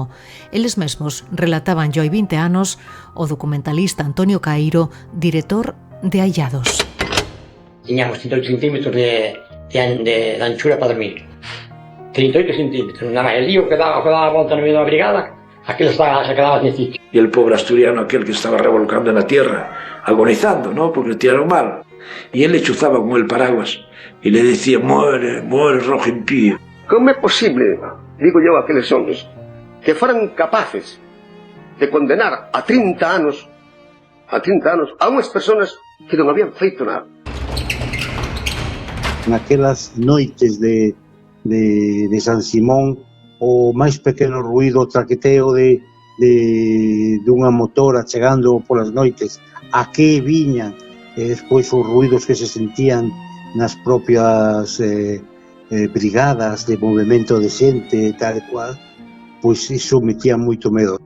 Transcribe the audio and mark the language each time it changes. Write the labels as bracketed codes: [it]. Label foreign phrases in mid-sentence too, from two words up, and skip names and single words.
[gl] Eles mesmos relataban yo hai 20 anos o documentalista Antonio Cairo, director de Aillados. Tiñamos 108 centímetros de anchura para dormir. 38 centímetros, nada, [es] el lío que daba [gl] a volta no medio da brigada, aquel [es] se quedaba sin sitio. Y el pobre asturiano aquel que estaba revolcando en la tierra, agonizando, ¿no? Porque le tiraron mal. Y él le chuzaba con el paraguas y le decía, muere, muere, rojo impío. ¿Cómo es posible, digo yo a aqueles hombres, que fueran capaces de condenar a 30 anos a [gl] unhas personas que non habían feito nada? Naquelas noites de San Simón, o máis pequeno ruído, o traqueteo dunha motora chegando polas noites, a que viñan, e despois os ruídos que se sentían nas propias brigadas de movimento de xente, tal e cual, pois iso metía moito medo.